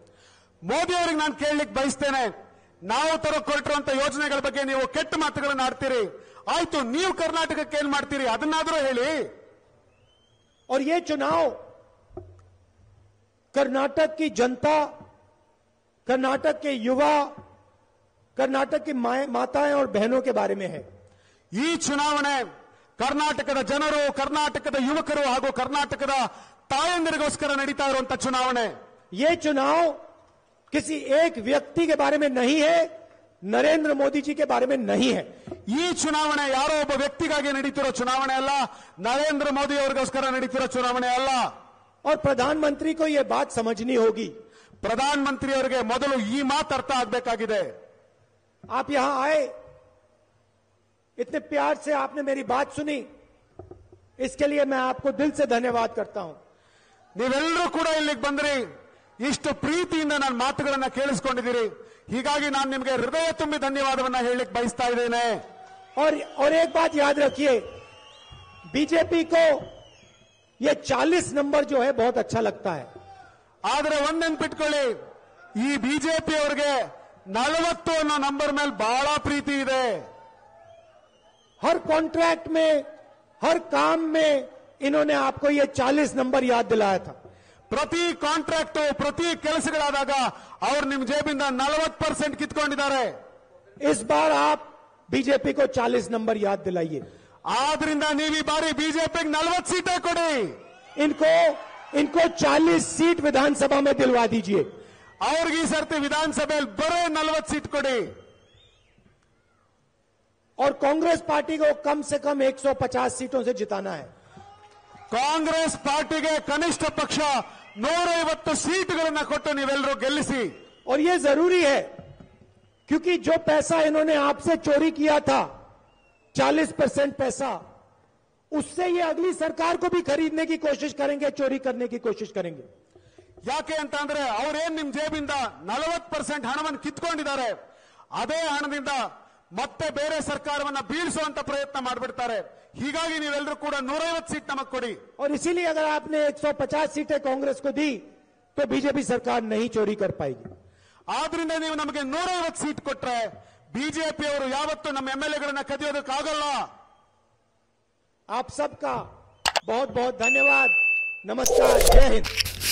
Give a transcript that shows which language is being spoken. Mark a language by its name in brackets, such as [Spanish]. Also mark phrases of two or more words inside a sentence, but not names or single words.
[Kannada] ಮೋದಿ ಅವರಿಗೆ ನಾನು ಕೇಳಲಿಕ್ಕೆ ಬಯಸ್ತೇನೆ, ನಾವು ಕೊಟ್ಟಿರುವಂತ ಯೋಜನೆಗಳ ಬಗ್ಗೆ ನೀವು ಕೆಟ್ಟ ಮಾತುಗಳನ್ನು ಆಡ್ತೀರಿ, ಆಯ್ತು ನೀವು ಕರ್ನಾಟಕಕ್ಕೆ ಏನ್ ಮಾಡ್ತೀರಿ ಅದನ್ನಾದ್ರೂ ಹೇಳಿ. [Hindi] और ये चुनाव कर्नाटक की जनता, कर्नाटक के युवा, कर्नाटक की माताएं और बहनों के बारे में है. [Kannada] ಈ ಚುನಾವಣೆ ಕರ್ನಾಟಕದ ಜನರು, ಕರ್ನಾಟಕದ ಯುವಕರು ಹಾಗೂ ಕರ್ನಾಟಕದ ತಾಯಂದಿರಿಗೋಸ್ಕರ ನಡೀತಾ ಇರುವಂತ ಚುನಾವಣೆ. [Hindi] ये चुनाव किसी एक व्यक्ति के बारे में नहीं है, नरेंद्र मोदी जी के बारे में नहीं है. [Kannada] ಈ ಚುನಾವಣೆ ಯಾರೋ ಒಬ್ಬ ವ್ಯಕ್ತಿಗಾಗಿ ನಡೀತಿರೋ ಚುನಾವಣೆ ಅಲ್ಲ, ನರೇಂದ್ರ ಮೋದಿ ಅವರಿಗೋಸ್ಕರ ನಡೀತಿರೋ ಚುನಾವಣೆ ಅಲ್ಲ. [Hindi] और प्रधानमंत्री को यह बात समझनी होगी. [Kannada] ಪ್ರಧಾನಮಂತ್ರಿ ಅವರಿಗೆ ಮೊದಲು ಈ ಮಾತು ಅರ್ಥ ಆಗಬೇಕಾಗಿದೆ. [Hindi] आप यहां आए, इतने प्यार से आपने मेरी बात सुनी, इसके लिए मैं आपको दिल से धन्यवाद करता हूं। [Kannada] ನೀವೆಲ್ಲರೂ ಕೂಡ ಇಲ್ಲಿಗೆ ಬಂದ್ರಿ, ಇಷ್ಟು ಪ್ರೀತಿಯಿಂದ ನನ್ನ ಮಾತುಗಳನ್ನ ಕೇಳಿಸ್ಕೊಂಡಿದ್ದೀರಿ. ಹೀಗಾಗಿ ನಾನು ನಿಮಗೆ ಹೃದಯ ತುಂಬಿ ಧನ್ಯವಾದವನ್ನ ಹೇಳಲಿಕ್ಕೆ ಬಯಸ್ತಾ ಇದ್ದೇನೆ. [Hindi] और एक बात याद रखिए, बीजेपी को ये 40 नंबर जो है बहुत अच्छा लगता है. [Kannada] ಆದರೆ ಒಂದ್ ನೆನ್ಪಿಟ್ಕೊಳ್ಳಿ, ಈ ಬಿಜೆಪಿ ಅವರಿಗೆ 40 ಅನ್ನೋ ನಂಬರ್ ಮೇಲೆ ಬಹಳ ಪ್ರೀತಿ ಇದೆ. [Hindi] हर कॉन्ट्रैक्ट में, हर काम में इन्होंने आपको ये 40 नंबर याद दिलाया था. [Kannada] ಪ್ರತಿ ಕಾಂಟ್ರಾಕ್ಟ್, ಪ್ರತಿ ಕೆಲಸಗಳಾದಾಗ ಅವರು ನಿಮ್ ಜೇಬಿಂದ 40% ಕಿತ್ಕೊಂಡಿದ್ದಾರೆ. [Hindi] इस बार आप बीजेपी को 40 नंबर याद दिलाइए. [Kannada] ಆದ್ರಿಂದ ನೀವು ಈ ಬಾರಿ ಬಿಜೆಪಿಗೆ 40 ಸೀಟೇ ಕೊಡಿ. [Hindi] इनको 40 सीट विधानसभा में दिलवा दीजिए. [Kannada] ಅವ್ರಿಗೆ ಈ ಸರ್ತಿ ವಿಧಾನಸಭೆಯಲ್ಲಿ ಬರೇ 40 ಸೀಟ್ ಕೊಡಿ. [Hindi] और कांग्रेस पार्टी को कम से कम 150 सीटों से जिताना है. [Kannada] ಕಾಂಗ್ರೆಸ್ ಪಾರ್ಟಿಗೆ ಕನಿಷ್ಠ ಪಕ್ಷ 150 ಸೀಟ್ಗಳನ್ನ ಕೊಟ್ಟು ನೀವೆಲ್ಲರೂ ಗೆಲ್ಲಿಸಿ. [Hindi] और ये जरूरी है, क्योंकि जो पैसा इन्होंने आपसे चोरी किया था, 40% पैसा, उससे ये अगली सरकार को भी खरीदने की कोशिश करेंगे, चोरी करने की कोशिश करेंगे. [Kannada] ಯಾಕೆ ಅಂತ ಅಂದ್ರೆ ಅವ್ರೇನ್ ನಿಮ್ ಜೇಬಿಂದ 40% ಹಣವನ್ನು ಕಿತ್ಕೊಂಡಿದ್ದಾರೆ, ಅದೇ ಹಣದಿಂದ ಮತ್ತೆ ಬೇರೆ ಸರ್ಕಾರವನ್ನ ಬೀಳಿಸುವಂತ ಪ್ರಯತ್ನ ಮಾಡಿಬಿಡ್ತಾರೆ. ಹೀಗಾಗಿ ನೀವೆಲ್ಲರೂ ಕೂಡ 150 ಸೀಟ್ ನಮಗೆ ಕೊಡಿ. [Hindi] और इसीलिए अगर आपने 150 सीटें कांग्रेस को दी तो बीजेपी सरकार नहीं चोरी कर पाएगी. [Kannada] ಆದ್ರಿಂದ ನೀವು ನಮಗೆ 150 सीट ಕೊಟ್ರೆ ಬಿಜೆಪಿ ಅವರು ಯಾವತ್ತೂ ನಮ್ಮ ಎಂಎಲ್ಎಗಳನ್ನ ಕದಿಯೋದಕ್ಕಾಗಲ್ಲ. [Hindi] आप सबका बहुत बहुत धन्यवाद. नमस्कार, जय हिंद.